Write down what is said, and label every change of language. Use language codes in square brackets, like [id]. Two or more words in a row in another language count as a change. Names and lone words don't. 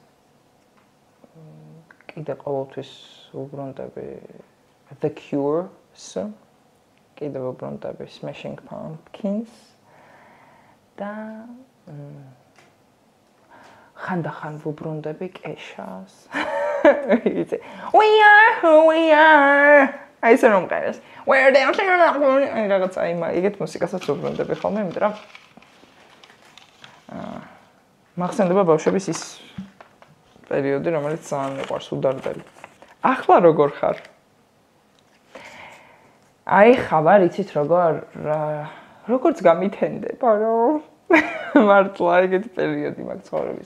[ka] კიდე ყოველთვის ვუბრუნდები The Cure-ს. კიდე ვუბრუნდები Smashing Pumpkins. და ხანდახან ვუბრუნდები Kesha-ს. [en] We are who we are. [ka] აი ეს რომ ყავს. [en] We're dancing around. [ka] აი რაღაც აი ეგეთ მუსიკასაც ვუბრუნდები ხოლმე, იმიტომ რომ მახსენდება ბავშვების ის პერიოდი, რომელიც ძალიან მიყვარს უდარდელი. ახლა როგორ ხარ? აი ხავარ, იცით როგორც გამითენდება, რომ მართლა ეგეთი პერიოდი მაქვს ცხოვრების.